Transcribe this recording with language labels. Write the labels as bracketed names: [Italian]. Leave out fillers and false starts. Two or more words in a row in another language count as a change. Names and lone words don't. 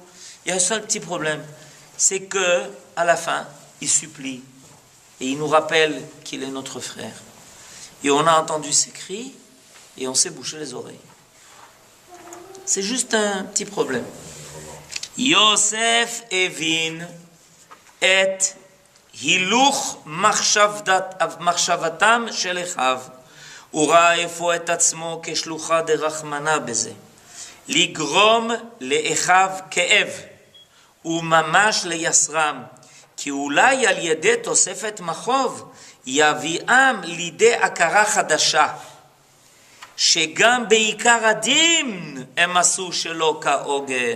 [French] Il y a un seul petit problème, c'est que à la fin, il supplie et il nous rappelle qu'il est notre frère. Et on a entendu ses cris et on s'est bouché les oreilles. C'est juste un petit problème. [Hebrew] יוסף הבין את הילוך מחשבתם של אחיו, הוא ראה אפוא את עצמו כשלוחה דרחמנה בזה, לגרום לאחיו כאב, וממש לייסרם, כי אולי על ידי תוספת מחוב יביאם לידי הכרה חדשה, שגם בעיקר הדין הם עשו שלא כהוגן.